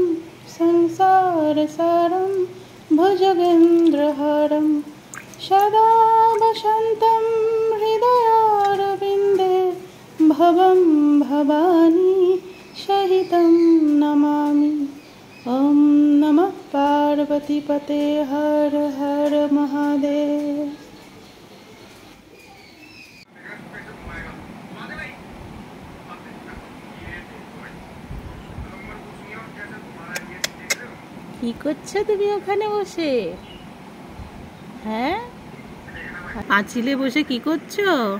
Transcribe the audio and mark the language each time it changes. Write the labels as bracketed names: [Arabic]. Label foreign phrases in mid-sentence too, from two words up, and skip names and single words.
[Sanskrit] संसार सारम भुजगेन्द्रहारम सदा वसन्तं हृदयारविन्दे भवं भवानी सहितं नमामि। ॐ नमः पार्वतीपते हर हर महादेव। [Bangla] কি করছো তুমি ওখানে বসে? হ্যাঁ, আঁচিলে বসে কি করছো?